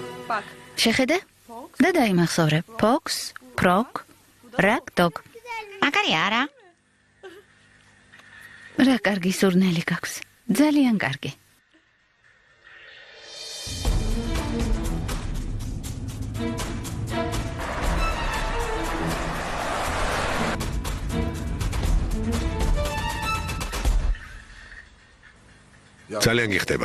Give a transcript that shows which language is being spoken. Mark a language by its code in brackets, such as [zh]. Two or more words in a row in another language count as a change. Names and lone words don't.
[ka] შეხედე? და დაიმახსოვრე. [en] Fox, frog, rat, dog. [ka] მაგარი არა. რა კარგი სურნელი გაქვს. ძალიან კარგი. ძალიან გიხდება.